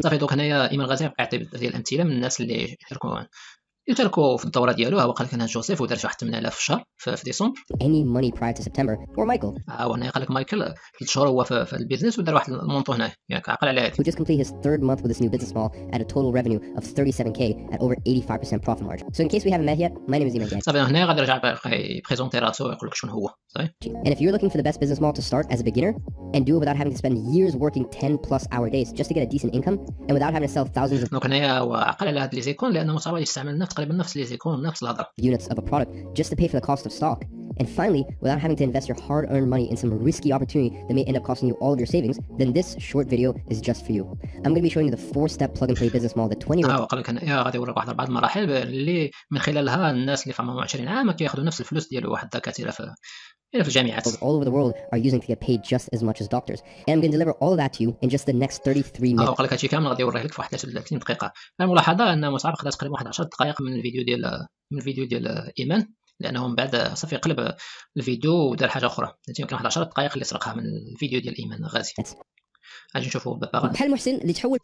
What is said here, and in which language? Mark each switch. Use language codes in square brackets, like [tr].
[ar] صافي دوك هنايا ايمن غازي بقى يعطي ديال الامثله من الناس اللي يشاركوا في الدوره ديالو. هو قال لك انا جوزيف ودار واحد 8000 في الشهر في ديسمبر. [en] any money prior to September, or Michael, [ar] هو هنا قال لك مايكل 3 شهور هو في البيزنس ودار واحد المونطو هنايا، يعني عقل على هذه. [en] who just completed his third month with this new business model at a total revenue of 37K at over 85% profit margin. So in case we haven't met yet, my name is Iman Gadzhi. [ar] صافي هنا غادي يرجع يبريزونتي راسو ويقول لك شنو هو، صافي. [en] And if you're looking for the best business model to start as a beginner and do it without having to spend years working 10+ hour days just to get a decent income and without having to sell thousands of [ar] دونك هنايا هو عقل على هاد لي زيكون لانه صعب يستعمل تقريبا نفس لي زيكون نفس الهضره [en] units of a product just to pay for the cost of stock. And finally, without having to invest your hard-earned money in some risky opportunity that may end up costing you all of your savings, then this short video is just for you. I'm going to be showing you the 4-step plug-and-play business model that 20 [ar] قال لك هنايا غادي يوريك واحد 4 المراحل اللي من خلالها الناس اللي في عمرهم 20 عام كياخذوا نفس الفلوس ديالو واحد الدكاتره في الجامعات [en] all over the world are using to get paid just as much as doctors. And I'm going to deliver all of that to you in just the next 33 minutes. [ar] قال لك هادشي كامل غادي يوريه لك في واحد 30 دقيقه. الملاحظه ان مصعب خدا تقريبا واحد 10 دقائق من الفيديو ديال ايمان، لانه من بعد صافي قلب الفيديو ودار حاجه اخرى، يمكن واحد 10 دقائق اللي سرقها من الفيديو ديال ايمان غازي. اجي نشوفوا البباغه بحال محسن اللي تحول